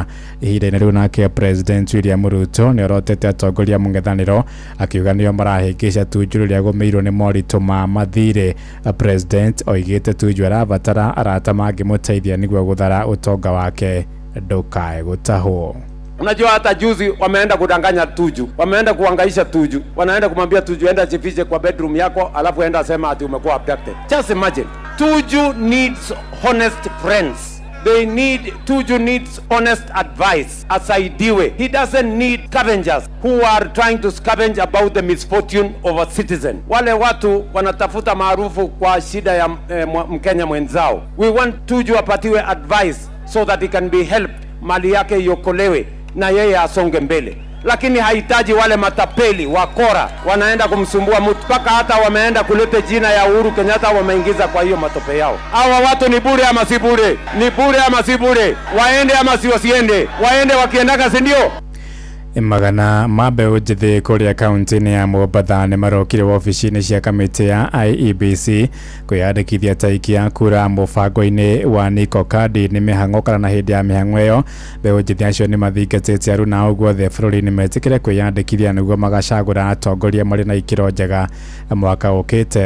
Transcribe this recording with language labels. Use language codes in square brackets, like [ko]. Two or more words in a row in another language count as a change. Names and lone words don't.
[ki] Ihinda-inĩ rĩu nake President William Ruto nĩ orotete atongoria mũng'ethanĩro akiuga nĩo marahĩngĩca Tuju rĩrĩa agomeirwo nĩ moritũ ma mathirĩ. President oigĩte Tuju arabatara arata mangĩmũteithia nĩguo gũthara ũtonga wake ndukae gutahwo. [sw] Unajua hata juzi wameenda kudanganya Tuju, wameenda kuangaisha Tuju, wanaenda kumwambia Tuju enda jifiche kwa bedroom yako alafu enda sema ati umekuwa abducted. [en] Just imagine. Tuju needs honest friends. Tuju needs honest advice asaidiwe. He doesn't need scavengers who are trying to scavenge about the misfortune of a citizen. [sw] Wale watu wanatafuta maarufu kwa shida ya Mkenya mwenzao. [en] We want Tuju apatiwe advice so that he can be helped, [sw] mali yake iokolewe na yeye asonge mbele. lakini hahitaji wale matapeli wakora wanaenda kumsumbua mtu, mpaka hata wameenda kuleta jina ya Uhuru Kenyatta wameingiza kwa hiyo matope yao. Hawa watu ni bure ama si bure? Ni bure ama si bure? Waende ama si wasiende? Waende wakiendaga, si ndio? [ki] Magana ma mbeũ njĩthĩ kũrĩa kaunti-inĩ ya Mombatha nĩ marokire wabici-inĩ cia kamĩtĩ ya IEBC kwĩyandĩkithia ta aikia kura mũbango-inĩ wa Niko Kadi nĩ mĩhang'o kana na hĩndĩ ya mĩhang'o ĩyo mbeũ njĩthĩ acio nĩ mathingatĩte aruna ao guothe bũrũri-inĩ metĩkĩre kwĩyandĩkithia nĩguo magacagũra atongoria marĩ na ikĩro njega mwaka ũkĩte.